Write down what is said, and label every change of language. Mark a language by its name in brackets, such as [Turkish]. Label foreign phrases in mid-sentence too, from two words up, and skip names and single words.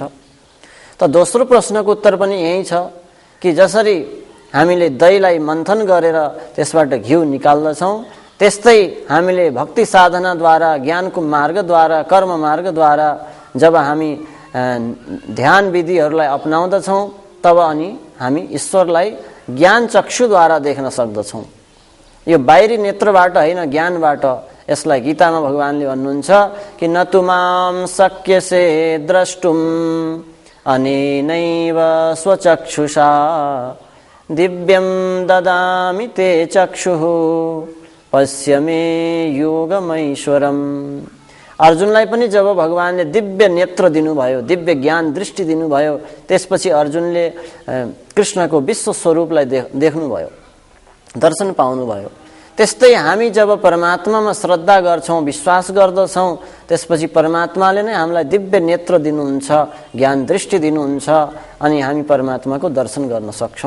[Nepali] त दोस्रो प्रश्नको उत्तर पनि यही छ कि जसरी हामीले दहीलाई मन्थन गरेर त्यसबाट घिउ निकाल्दछौँ, त्यस्तै हामीले भक्ति साधनाद्वारा, ज्ञानको मार्गद्वारा, कर्म मार्गद्वारा जब हामी ध्यान विधिहरूलाई अपनाउँदछौँ तब अनि हामी ईश्वरलाई ज्ञान चक्षुद्वारा देख्न सक्दछौँ। यो बाहिरी नेत्रबाट होइन, ज्ञानबाट। यसलाई गीतामा भगवानले भन्नुहुन्छ कि [Sanskrit] न तु माम शक्यसे द्रष्टुम अनेनैव स्वचक्षुषा दिव्यं ददामि ते चक्षुः पश्य मे योगमैश्वरम्। [Nepali] अर्जुनलाई पनि जब भगवानले दिव्य नेत्र दिनुभयो, दिव्य ज्ञान दृष्टि दिनुभयो, त्यसपछि अर्जुनले कृष्णको विश्व स्वरूपलाई देख्नुभयो, दर्शन पाउनुभयो। त्यस्तै हामी जब परमात्मामा श्रद्धा गर्छौँ, विश्वास गर्दछौँ, त्यसपछि परमात्माले नै हामीलाई दिव्य नेत्र दिनुहुन्छ, ज्ञान दृष्टि दिनुहुन्छ, अनि हामी परमात्माको दर्शन गर्न सक्छौँ।